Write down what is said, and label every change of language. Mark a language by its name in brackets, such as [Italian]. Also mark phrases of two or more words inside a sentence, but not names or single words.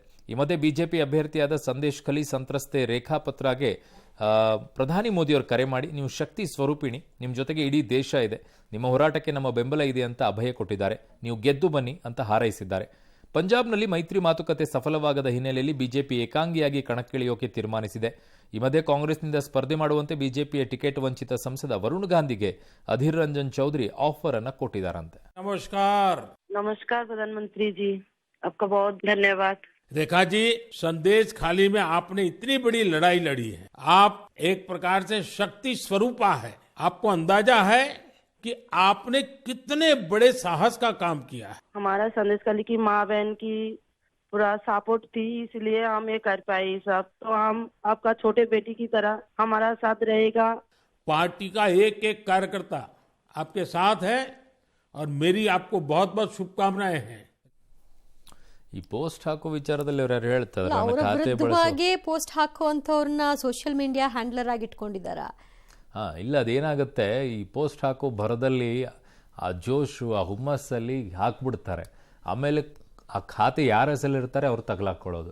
[Kannada] ಈ ಮಧ್ಯೆ ಬಿಜೆಪಿ ಅಭ್ಯರ್ಥಿಯಾದ ಸಂದೇಶ್ ಖಲಿ ಸಂತ್ರಸ್ತೆ ರೇಖಾ ಪತ್ರಾಗೆ ಪ್ರಧಾನಿ ಮೋದಿಯವರು ಕರೆ ಮಾಡಿ, ನೀವು ಶಕ್ತಿ ಸ್ವರೂಪಿಣಿ, ನಿಮ್ಮ ಜೊತೆಗೆ ಇಡೀ ದೇಶ ಇದೆ, ನಿಮ್ಮ ಹೋರಾಟಕ್ಕೆ ನಮ್ಮ ಬೆಂಬಲ ಇದೆ ಅಂತ ಅಭಯ ಕೊಟ್ಟಿದ್ದಾರೆ. ನೀವು ಗೆದ್ದು ಬನ್ನಿ ಅಂತ ಹಾರೈಸಿದ್ದಾರೆ. ಪಂಜಾಬ್ನಲ್ಲಿ ಮೈತ್ರಿ ಮಾತುಕತೆ ಸಫಲವಾಗದ ಹಿನ್ನೆಲೆಯಲ್ಲಿ ಬಿಜೆಪಿ ಏಕಾಂಗಿಯಾಗಿ ಕಣಕ್ಕಿಳಿಯೋಕೆ ತೀರ್ಮಾನಿಸಿದೆ. ಈ ಮಧ್ಯೆ ಕಾಂಗ್ರೆಸ್ನಿಂದ ಸ್ಪರ್ಧೆ ಮಾಡುವಂತೆ ಬಿಜೆಪಿಯ ಟಿಕೆಟ್ ವಂಚಿತ ಸಂಸದ ವರುಣ್ ಗಾಂಧಿಗೆ ಅಧೀರ್ ರಂಜನ್ ಚೌಧರಿ ಆಫರ್ ಅನ್ನ ಕೊಟ್ಟಿದ್ದಾರಂತೆ. [Hindi] नमस्कार प्रधानमंत्री जी, आपका बहुत धन्यवाद। रेखा जी, संदेश खाली में आपने इतनी बड़ी लड़ाई लड़ी है। आप एक प्रकार से शक्ति स्वरूपा है। आपको अंदाजा है कि आपने कितने बड़े साहस का काम किया है। हमारा संदेश खाली की माँ बहन की पूरा सपोर्ट थी, इसलिए हम ये कर पाए सब। तो हम आपका छोटे बेटी की तरह हमारा साथ रहेगा। पार्टी का एक एक कार्यकर्ता आपके साथ है और मेरी आपको बहुत बहुत शुभकामनाएं हैं। [Kannada] ಈ ಪೋಸ್ಟ್ ಹಾಕೋ ವಿಚಾರದಲ್ಲಿ ಅವ್ರು ಯಾರು ಹೇಳ್ತಾರೆ? ಅವರ ವಿರುದ್ಧವಾಗಿ ಪೋಸ್ಟ್ ಹಾಕುವಂಥವ್ರನ್ನ [English] social media handler [Kannada] ಆಗಿ ಇಟ್ಕೊಂಡಿದ್ದಾರಾ? ಇಲ್ಲ, ಅದೇನಾಗುತ್ತೆ, ಈ ಪೋಸ್ಟ್ ಹಾಕೋ ಭರದಲ್ಲಿ ಆ ಜೋಶು, ಆ ಹುಮ್ಮಸ್ಸಲ್ಲಿ ಹಾಕ್ಬಿಡ್ತಾರೆ. ಆಮೇಲೆ ಆ ಖಾತೆ ಯಾರ ಹೆಸರಲ್ಲಿರ್ತಾರೆ ಅವ್ರು ತಗಲಾಕೊಳ್ಳೋದು.